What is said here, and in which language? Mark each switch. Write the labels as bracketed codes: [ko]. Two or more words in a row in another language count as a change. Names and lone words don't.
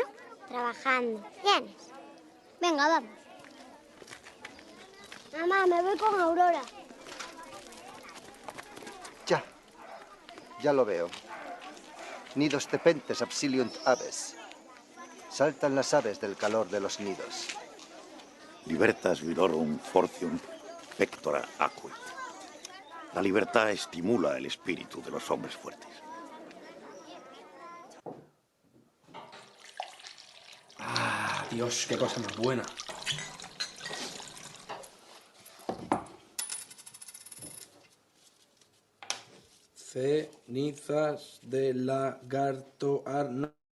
[es] Trabajando. ¿Vienes? Venga, vamos. Mamá, me voy con Aurora. Ya lo veo. [la] Nidos tepentes absiliunt aves. [es] Saltan las aves del calor de los nidos. [la] Libertas virorum fortium pectora acuit. [es] La libertad estimula el espíritu de los hombres fuertes. Ah, Dios, qué cosa más buena. Cenizas de lagarto arna.